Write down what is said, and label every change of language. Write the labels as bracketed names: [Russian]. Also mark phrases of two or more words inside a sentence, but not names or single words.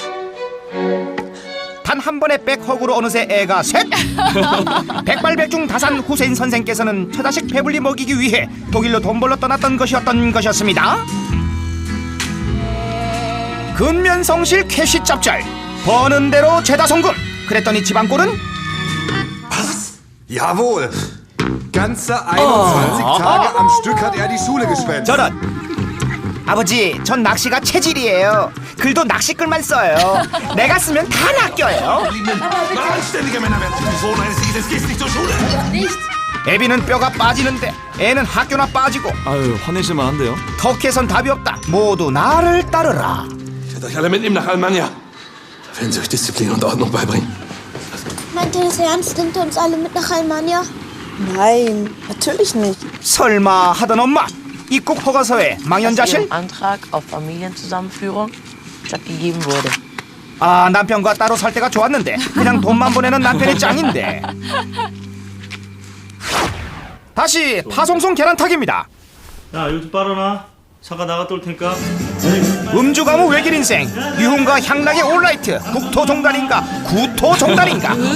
[Korean] 단 한 번의 백허그로 어느새 애가 셋. 백발백중 다산 후세인 선생께서는 처자식 배불리 먹이기 위해 독일로 돈 벌러 떠났던 것이었습니다. 근면성실 캐시짭짤 버는 대로 죄다 송금. 그랬더니 집안꼴은 [German] Jawohl. Ganze 21 Tage am Stück hat er die Schule gespendet. [Korean] 저런. 아버지, 전 낚시가 체질이에요. 글도 낚시글만 써요. 내가 쓰면 다 낚여요. 애비는 뼈가 빠지는데 애는 학교나 빠지고. 아유, 화내실만 한데요. 터키에선 답이 없다. 모두 나를 따르라. [German] Ich werde euch alle mitnehmen nach Alemannia. Da werden sie euch Disziplin und Ordnung beibringen. Meint ihr das ernst? Nimmt ihr uns alle mit nach Almania? Nein, natürlich nicht. [Korean] 설마 하던 엄마. 입국 허가서에 망연자실? [German] Antrag auf Familienzusammenführung stattgegeben wurde. [Korean] 아, 남편과 따로 살 때가 좋았는데 그냥 돈만 보내는 남편이 짱인데. 다시 파송송 계란탁입니다. 야, 이거 좀 빨아놔. 잠깐 나갔다 올 테니까. 음주 가무 외길 인생, 유흥가 향락의 올라이트, 국토종단인가 구토종단인가.